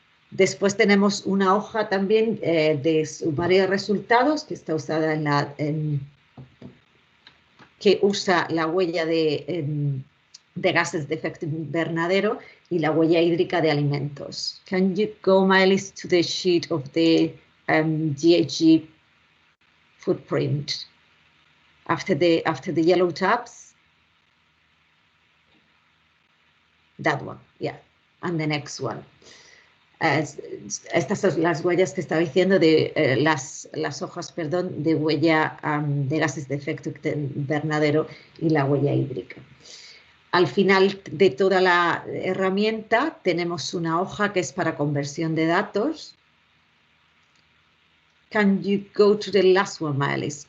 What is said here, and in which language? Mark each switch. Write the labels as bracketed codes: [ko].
[es] Después tenemos una hoja también de sumario de resultados que está usada que usa la huella de gases de efecto invernadero y la huella hídrica de alimentos. [en] Can you go, Maëlys, to the sheet of the GHG footprint after the yellow tabs? That one, yeah, and the next one. [es] Estas son las huellas que estaba diciendo de las hojas, perdón, de huella de gases de efecto invernadero y la huella hídrica. Al final de toda la herramienta tenemos una hoja que es para conversión de datos. [en] Can you go to the last one, Maëlys?